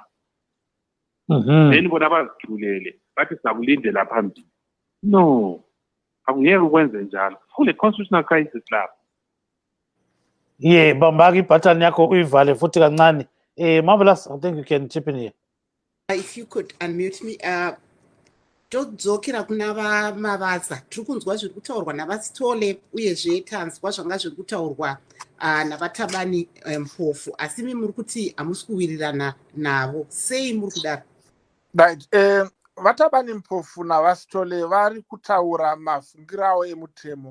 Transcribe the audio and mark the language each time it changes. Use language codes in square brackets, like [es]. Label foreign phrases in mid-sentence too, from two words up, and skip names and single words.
[nd] Then bona bazithulele bathi sakulindela phambili. No, akungeke ukwenze njalo. Kule [en] constitutional crisis [nd] lapho. Bambaki ibhathani yakho uyivale futhi kancane. [en] Marvelous, I think you can chip in here. If you could unmute me. [sn] Todzokera kuna Mavaza tiri kunzwa zviri kutaurwa naVasitole uyezve tanzwa zvanga zviri kutaurwa navatabani mpofu asi imi muri kuti hamusi kuwirirana navo sei muri kudaro? [en] Right. [sn] Vatabani mpofu naVasitole vari kutaura mafungiro avo emutemo.